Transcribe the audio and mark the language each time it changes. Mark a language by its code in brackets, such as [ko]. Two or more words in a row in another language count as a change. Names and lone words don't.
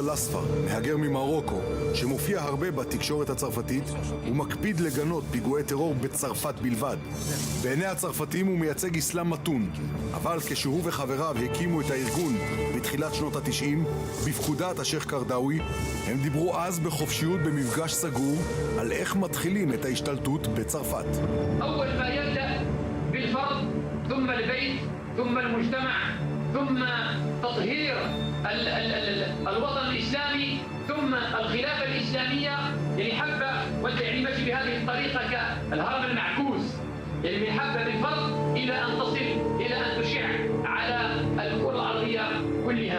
[he] אל-אספר, מהגר ממרוקו, שמופיע הרבה בתקשורת הצרפתית ומקפיד לגנות פיגועי טרור בצרפת בלבד. בעיני הצרפתים הוא מייצג אסלאם מתון, אבל כשהוא וחבריו הקימו את הארגון בתחילת שנות ה-90 בפקודת השייך קרדאווי, הם דיברו אז בחופשיות במפגש סגור על איך מתחילים את ההשתלטות בצרפת. [ar] أول ما يبدأ بالفرد ثم البيت ثم المجتمع ثم تطهير الوطن الإسلامي ثم الخلافة الإسلامية اللي حبة والتعليم بهذه الطريقة كالهرم المعكوس اللي من حبة بالفرد إلى أن تصل إلى أن تشع على الكرة الأرضية كلها.